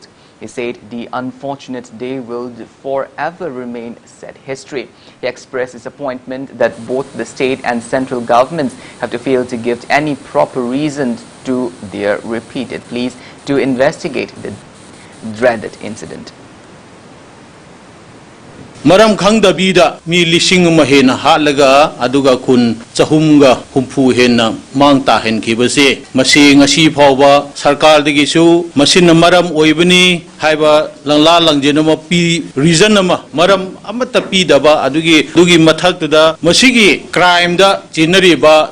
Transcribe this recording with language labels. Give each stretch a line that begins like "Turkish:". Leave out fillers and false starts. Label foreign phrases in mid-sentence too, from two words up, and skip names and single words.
English: He said the unfortunate day will forever remain sad history. He expressed disappointment that both the state and central governments have to fail to give any proper reason to their repeated pleas to investigate the dreaded incident.
Manipuri: Maram khangdabida mi lising mahena halaga aduga kun chahumga humpu hena mangta hen khibase masi ngasi phawba sarkar dagi su masin maram oibani haiba langla langjenama pi reason ama maram amata pi daba adugi mathakda masigi crime da chinari ba